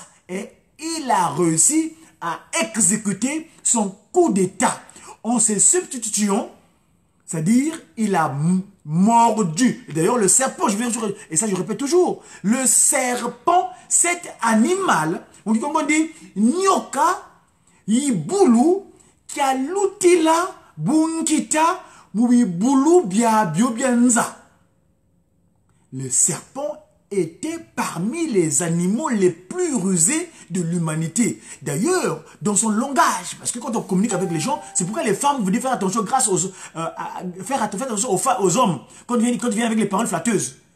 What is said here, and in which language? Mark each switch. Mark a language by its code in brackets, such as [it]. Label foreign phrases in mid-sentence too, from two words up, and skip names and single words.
[fr] Et il a réussi à exécuter son coup d'état en se substituant, c'est-à-dire il a mordu. D'ailleurs le serpent, et ça je répète toujours, le serpent, cet animal, on dit, [kg] nyoka, yibulu, kialutila, bunkita, mubibulu, biabianza. [fr] Le serpent était parmi les animaux les plus rusés de l'humanité. D'ailleurs, dans son langage, parce que quand on communique avec les gens, c'est pourquoi les femmes, vous devez faire attention grâce aux, faire attention aux hommes, quand ils viennent avec les paroles flatteuses.